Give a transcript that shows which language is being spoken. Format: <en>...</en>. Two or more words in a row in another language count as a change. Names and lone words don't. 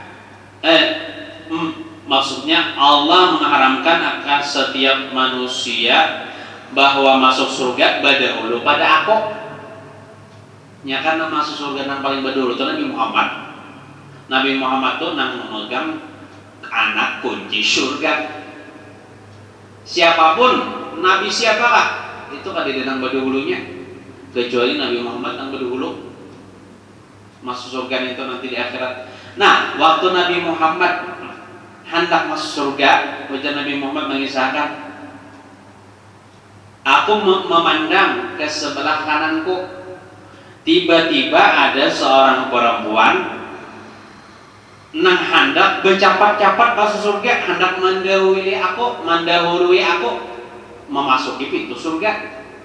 <id>Maksudnya Allah mengharamkan akan setiap manusia bahwa masuk surga badahulu pada aku. Ya karena masuk surga yang paling badahulu itu Nabi Muhammad. Nabi Muhammad itu nang memegang anak kunci surga. Siapapun Nabi siapakah itu</id> <bjn>kada nang badahulunya</bjn> <id>kecuali Nabi Muhammad</id> <bjn>nang badahulu</bjn> <id>masuk surga itu nanti di akhirat. Nah, waktu Nabi Muhammad hendak masuk surga, ujar Nabi Muhammad mengisahkan, aku memandang ke sebelah kananku, tiba-tiba ada seorang perempuan nang hendak bercapat-capat masuk surga, hendak mendahului aku memasuki pintu surga.</id>